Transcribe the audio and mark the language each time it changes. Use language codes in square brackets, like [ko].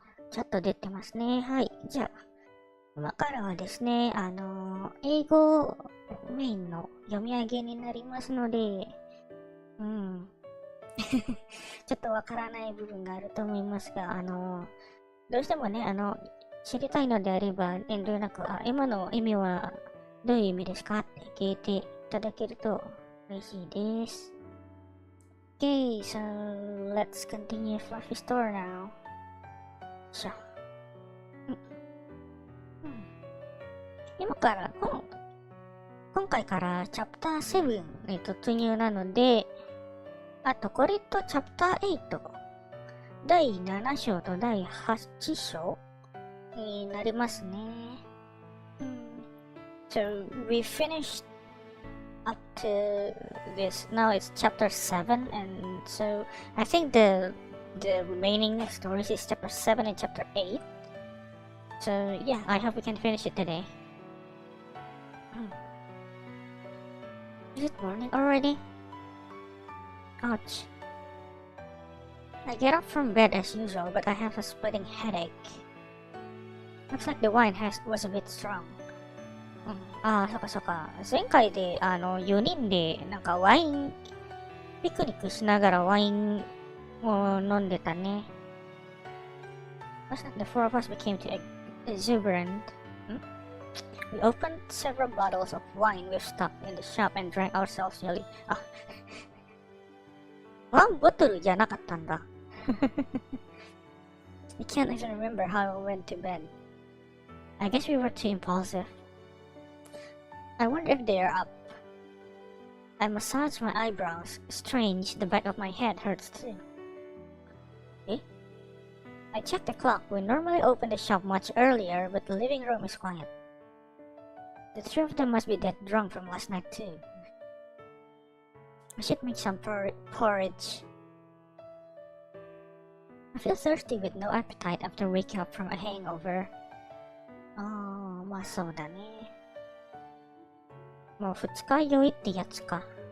[ja] ちょっと出てますね。はい。じゃあ、今からはですね、英語メインの読み上げになりますので、ちょっとわからない部分があると思いますが、どうしてもね、知りたいのであれば、遠慮なく、今の意味はどういう意味ですかって聞いていただけると嬉しいです。 [en] Okay, so let's continue Fluffy Store now. しょ。 [ja] 今回からチャプター7に突入なので、これとチャプター8、第7章と第8章になりますね。 [en] So we finished up to this. Now it's chapter 7, and so I think the remaining stories is chapter 7 and chapter 8. So yeah, I hope we can finish it today. Is it morning already? Ouch. I get up from bed as usual, but I have a splitting headache. Looks like the wine was a bit strong. [ja] そっか。前回で、4人で、なんかワイン、ピクニックしながらワインを飲んでたね。 [en] Looks like the four of us became too exuberant. We opened several bottles of wine we've stocked in the shop and drank ourselves nearly. [ja] ワンボトルじゃなかったんだ。 [en] I can't even remember how we went to bed. I guess we were too impulsive. I wonder if they are up. I massage my eyebrows. Strange, the back of my head hurts too. Eh? I checked the clock. We normally open the shop much earlier, but the living room is quiet. The three of them must be dead drunk from last night too. I should make some porridge. I feel thirsty with no appetite after waking up from a hangover. [ja] まあそうだね。もう二日酔いってやつか。